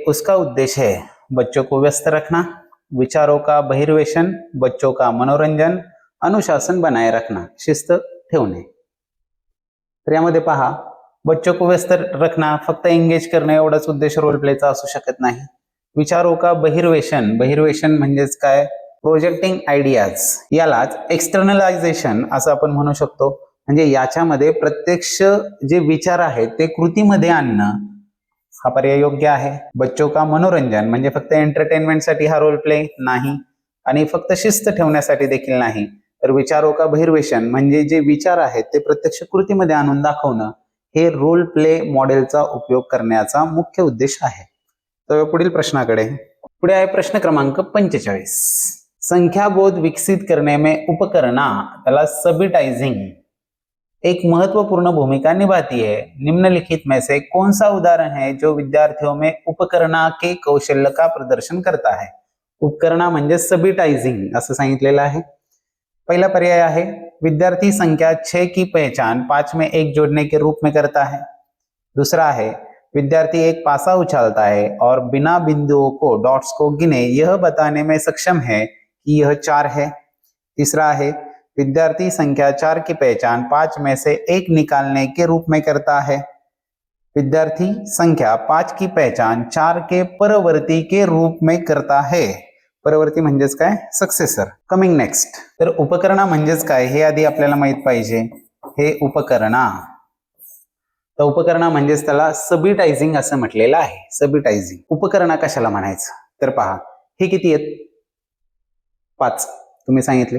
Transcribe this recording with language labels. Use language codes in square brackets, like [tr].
[hi] उसका उद्देश्य है बच्चों को व्यस्त रखना, विचारों का बहिर्वेशन, बच्चों का मनोरंजन, अनुशासन बनाए रखना, [mr] शिस्त ठेवणे. तर यामध्ये पहा, [hi] बच्चों को व्यस्त रखना [mr] फक्त एंगेज करणे एवढाच उद्देश रोल प्लेचा असू शकत नाही. [hi] विचारों का बहिर्वेशन, [mr] बहिर्वेशन म्हणजेच काय, प्रोजेक्टिंग आयडियाज, यालाच एक्सटर्नलायझेशन असं आपण म्हणू शकतो. म्हणजे याच्यामध्ये प्रत्यक्ष जे विचार आहेत ते कृतीमध्ये आणणं हा पर्याय योग्य आहे. [hi] बच्चों का मनोरंजन [mr] म्हणजे फक्त एंटरटेनमेंटसाठी हा रोल प्ले नाही आणि फक्त शिस्त ठेवण्यासाठी देखील नाही. तर [hi] विचारों का बहिर्वेशन [mr] म्हणजे जे विचार आहेत ते प्रत्यक्ष कृतीमध्ये आणून दाखवणं हे रोल प्ले मॉडेलचा उपयोग करण्याचा मुख्य उद्देश आहे. तर पुढील प्रश्नाकडे. पुढे आहे प्रश्न क्रमांक 45. [hi] संख्याबोध विकसित करने में उपकरणा, [mr] त्याला सबिटाइजिंग, [hi] एक महत्वपूर्ण भूमिका निभाती है. निम्नलिखित में से कौन सा उदाहरण है जो विद्यार्थियों में उपकरणा के कौशल्य का प्रदर्शन करता है. [mr] उपकरणा म्हणजे सबिटाइजिंग असं सांगितलेलं आहे. [hi] पहला पर्याय है विद्यार्थी संख्या 6 की पहचान 5 में 1 जोड़ने के रूप में करता है. दूसरा है विद्यार्थी एक पासा उछालता है और बिना बिंदुओं को डॉट्स को गिने यह बताने में सक्षम है कि यह 4 है. तीसरा है विद्यार्थी संख्या 4 की पहचान 5 में से 1 निकालने के रूप में करता है. विद्यार्थी संख्या 5 की पहचान 4 के परवर्ती के रूप में करता है. [mr] परवर्ती म्हणजेच काय, सक्सेसर. Coming next. तर उपकरणा म्हणजेच काय हे आधी आपल्याला माहित पाहिजे. हे उपकरणा, तर उपकरणा म्हणजेच त्याला सबिटाइजिंग असं म्हटलेलं आहे. सबिटाइजिंग उपकरणा कशाला म्हणायचं. तर पहा, हे किती आहेत, 5 तुम्ही सांगितले.